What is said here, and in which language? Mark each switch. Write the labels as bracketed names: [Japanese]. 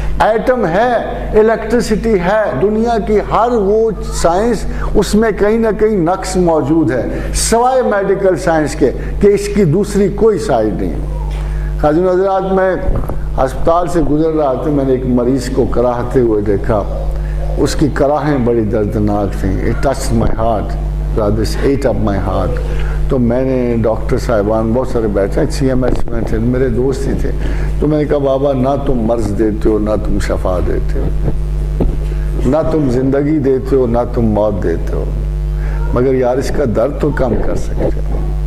[Urdu] Atom ہے, electricity ہے, دنیا کی ہر وہ سائنس اس میں کہیں نہ کہیں نقص موجود ہے, سوائے میڈیکل سائنس کے کہ اس کی دوسری کوئی سائڈ نہیں. حاضرین حضرات, میں ہسپتال سے گزر رہا تھا, میں نے ایک مریض کو کراہتے ہوئے دیکھا. اس کی کراہیں بڑی دردناک تھیں. [English] It touched my heart, rather ate up my heart. [Urdu] تو میں نے ڈاکٹر صاحبان بہت سارے بیٹھے, CMS میں تھے, میرے دوست ہی تھے. تو میں نے کہا بابا نہ تم مرض دیتے ہو نہ تم شفا دیتے ہو, نہ تم زندگی دیتے ہو نہ تم موت دیتے ہو, مگر یار اس کا درد تو کم کر سکتے ہو.